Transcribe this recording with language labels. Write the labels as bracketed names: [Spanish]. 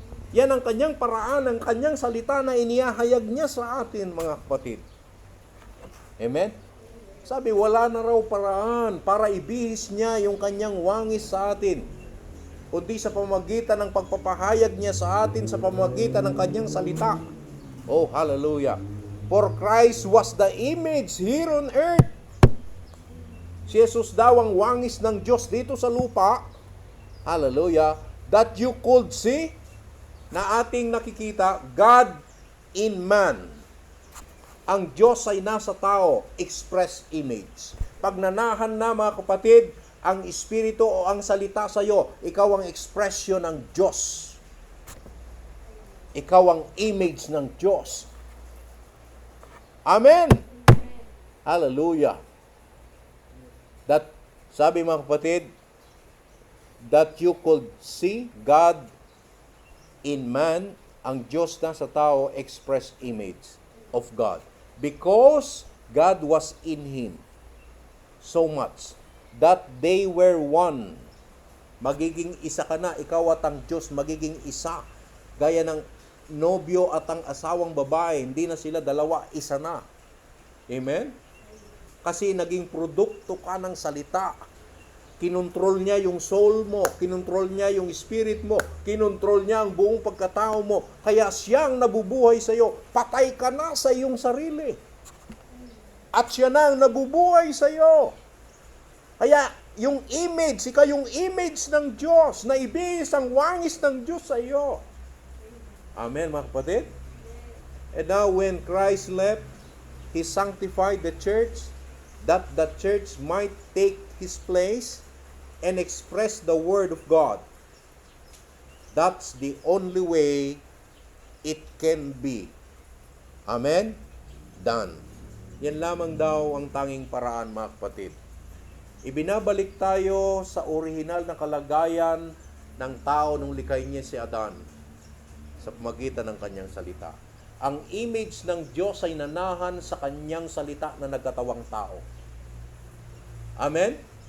[Filipino] Yan ang kanyang paraan, ang kanyang salita na inihahayag niya sa atin, mga kapatid. Amen? Sabi, wala na raw paraan para ibihis niya yung kanyang wangis sa atin, kundi sa pamamagitan ng pagpapahayag niya sa atin sa pamamagitan ng kanyang salita. Oh, hallelujah. [English] For Christ was the image here on earth. [Filipino] Si Jesus daw ang wangis ng Diyos dito sa lupa. Hallelujah. [English] That you could see, [Filipino] na ating nakikita, [English] God in man. [Filipino] Ang Diyos ay nasa tao, [English] express image. [Filipino] Pag nanahan na, mga kapatid, ang Espiritu o ang salita sa iyo, ikaw ang expression ng Diyos. Ikaw ang image ng Diyos. Amen! Hallelujah! [English] That, [Filipino] sabi mga kapatid, [English] that you could see God in man, [Filipino] ang Diyos na sa tao, [English] express image of God. Because God was in him so much that they were one. [Filipino] Magiging isa ka na, ikaw at ang Diyos, magiging isa. Gaya ng nobyo at ang asawang babae, hindi na sila dalawa, isa na. Amen? Kasi naging produkto ka ng salita. Kinontrol niya yung soul mo, kinontrol niya yung spirit mo, kinontrol niya ang buong pagkatao mo. Kaya siyang nabubuhay sa iyo. Patay ka na sa iyong sarili. At siya na ang nabubuhay sa iyo. Kaya yung image, ikaw yung image ng Diyos, na ibihis ang wangis ng Diyos sa iyo. Amen, mga kapatid? [English] And now when Christ left, He sanctified the church, that the church might take His place and express the Word of God. That's the only way it can be. Amen? Done. [Filipino] Yan lamang daw ang tanging paraan, mga kapatid. Ibinabalik tayo sa orihinal na kalagayan ng tao nung likay niya si Adan sa pamagitan ng kanyang salita. Ang image ng Diyos ay nanahan sa kanyang salita na nagkatawang tao. Amen?